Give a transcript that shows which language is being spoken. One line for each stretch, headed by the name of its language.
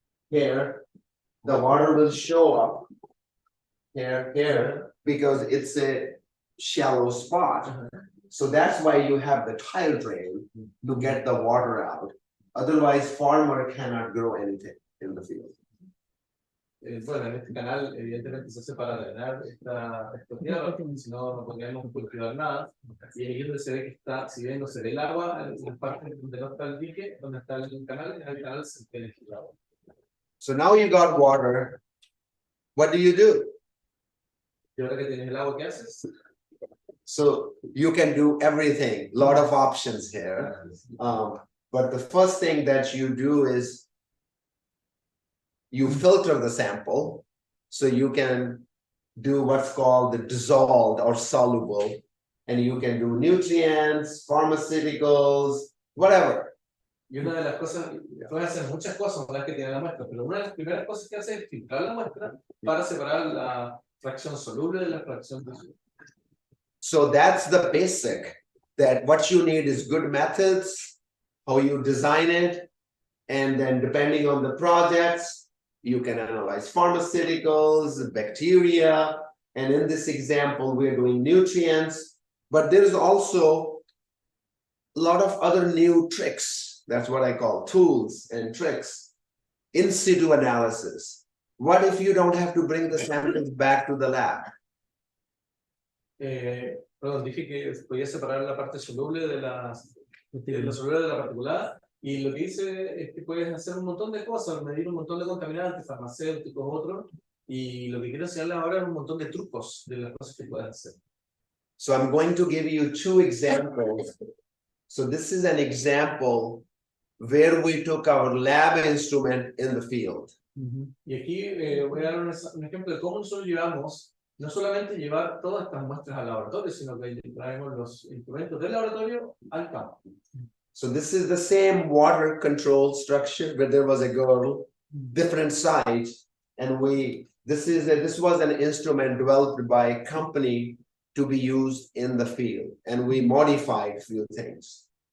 English: here, the water will show up here, because it's a shallow spot. So that's why you have the tile drain to get the water out. Otherwise, farmer cannot grow anything in the field.
Spanish: bueno, en este canal evidentemente se hace para drenar esta tierra, si no, no podríamos cultivar nada. Y ahí es donde se ve que está, si bien no se ve el agua, en la parte donde no está el dique, donde está el canal se ve el agua.
English: So now you got water. What do?
Spanish: Y ahora que tienes el agua, ¿qué haces?
English: So you can do everything, lot of options here. But the first thing that you do is you filter the sample, so you can do what's called the dissolved or soluble, and you can do nutrients, pharmaceuticals, whatever.
Spanish: Y una de las cosas, puedes hacer muchas cosas una vez que tienes la muestra, pero una de las primeras cosas que haces es filtrar la muestra para separar la fracción soluble de la fracción disuelta.
English: So that's the basic, that what you need is good methods, how you design it, and then depending on the projects, you can analyze pharmaceuticals, bacteria, and in this example, we're doing nutrients, but there's also a lot of other new tricks. That's what I call tools and tricks. In situ analysis. What if you don't have to bring the samples back to the lab?
Spanish: Perdón, dije que podía separar la parte soluble de la soluble de la particulada, Y lo que dice es que puedes hacer un montón de cosas, medir un montón de contaminantes, farmacéuticos, otros, y lo que quiero enseñarles ahora es un montón de trucos de las cosas que puedes hacer.
English: So I'm going to give you two examples. So this is an example where we took our lab instrument in the field.
Spanish: Y aquí voy a dar un ejemplo de cómo nosotros llevamos, no solamente llevar todas estas muestras al laboratorio, sino que traemos los instrumentos del laboratorio al campo.
English: So this is the same water control structure where there was a girl, different size, and this was an instrument developed by a company to be used in the field, and we modified a few things.